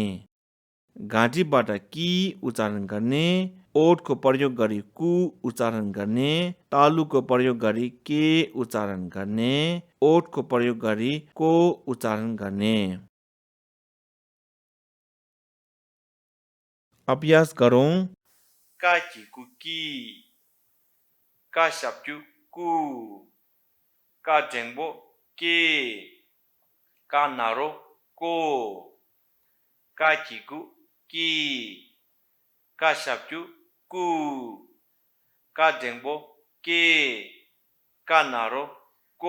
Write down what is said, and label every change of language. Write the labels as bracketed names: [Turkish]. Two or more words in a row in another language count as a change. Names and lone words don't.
[Nepali] घाँटीबाट कि उच्चारण गर्ने, ओठको प्रयोग गरी कु उच्चारण गर्ने, तालुको प्रयोग गरी के उच्चारण गर्ने, ओठको प्रयोग गरी को उच्चारण गर्ने। अभ्यास गरौँ। का किगु कि, का स्याप्क्यु कु, का डेङ्बो के, का नारो को। का किगु कि, का स्याप्क्यु कु, का डेङ्बो के, का नारो को।